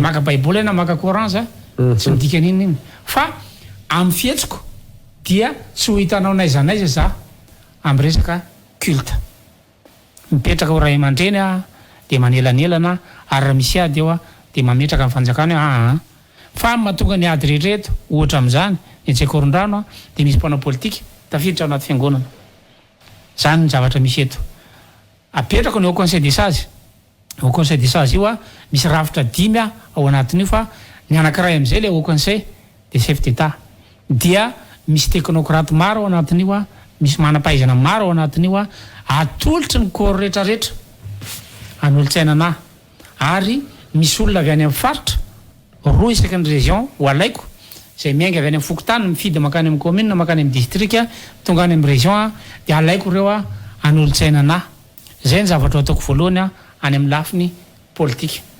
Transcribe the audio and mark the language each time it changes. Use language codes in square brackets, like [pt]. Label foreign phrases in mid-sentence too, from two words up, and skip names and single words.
[mg] maka baiboly na maka Coran za tsy midika n'inona iny fa amin'ny fihetsiko dia tsy ho hitanao naiza naiza za amin'ny resaka culte mipetraka ho ray aman-dreny dia manelanelana ary raha misy ady eo dia mametraka amin'ny fanjakana hoe fa mahatonga ny ady rehetrareto ohatra amin'izany ny tsekoron-drano dia misy mpanao politika tafiditra ao anaty fiangonana zany ny zavatra misy eto apetraka ny [fr] au conseil des sages au conseil des sages [mg] io misy rafitra 5 ao anatin'io fa ny anankiray amin'izay [fr] le au conseil des chefs d'état [mg] dia misy technocrate maro ao anatin'io misy manam-pahaizana maro ao anatin'io atolotry ny corps rehetrarehetra an'olon-tsainana ary misy olona avy any amin'ny faritra roa isaky ny région ho alaiko izay miainga avy any amin'ny fokotany mifidy makany amin'ny commune makany amin'ny district tonga any amin'ny région dia alaiko ireo an'olon-tsainana zay ny zavatra ataoko voalohany any amin'ny lafiny politika